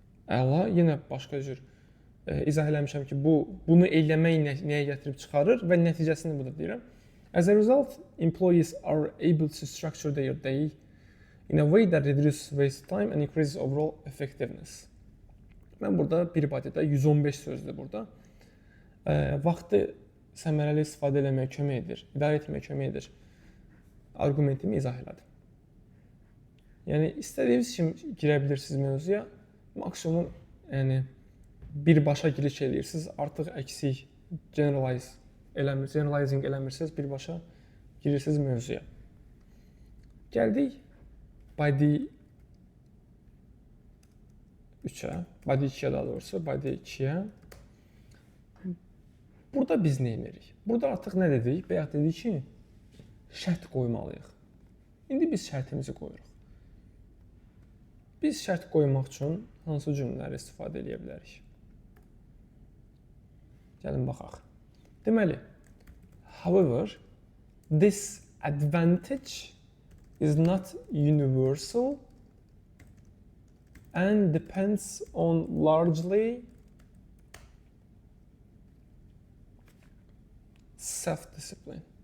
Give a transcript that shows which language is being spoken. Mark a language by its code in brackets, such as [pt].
[az] Əla, yenə başqa cür izah eləmişəm ki, bunu eləmək nəyə gətirib çıxarır və nəticəsini budur deyirəm. [en] As a result, employees are able to structure their day in a way that reduces waste time and increases overall effectiveness. [az] Mən burada bir body'də 115 sözdür burada. Vaxtı səmərəli istifadə etməyə kömək edir, idarə etməyə kömək edir. Arqumentimi izah elədim. Yəni istədiyiniz kimi girə bilirsiniz mövzuya. Maksimum birbaşa giriş edirsiniz. Artıq əksik generalizing eləmirsiniz, birbaşa girirsiniz mövzuya. Gəldik body 3-ə, body 2-yə daha doğrusu, body 2-yə. Burada biz nə edirik? Burada artıq nə dedik? Bayaq dedik ki, şərt qoymalıyıq. İndi biz şərtimizi qoyuruq. Biz şərt qoymaq üçün hansı cümlələri istifadə edə bilərik? Gəlin baxaq. [en] Deməli, however, this advantage is not universal and depends on largely self-discipline.